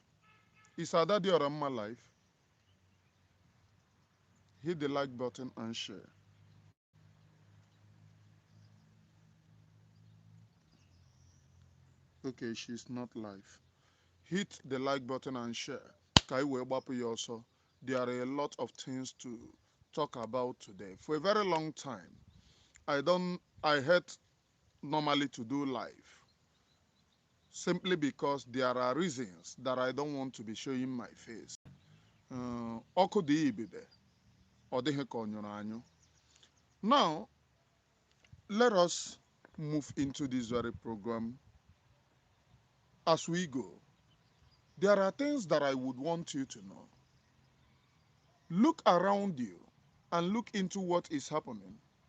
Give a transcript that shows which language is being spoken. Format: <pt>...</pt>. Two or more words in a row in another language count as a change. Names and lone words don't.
<en>Is our daddy or Amma live? Hit the like button and share. Okay, she's not live. Hit the like button and share.</en> <ig>Kai wee gbapụ ya ọsọ.</ig> <en>There are a lot of things to talk about today. For a very long time, I hate normally to do live simply because there are reasons that I don't want to be showing my face.</en> <ig>Ọkụ dị ibide, ọ dịghị ka ọ nyụrụ anyụ.</ig> <en>Now, let us move into this very program as we go. There are things that I would want you to know. Look around you and look into what is happening.</en>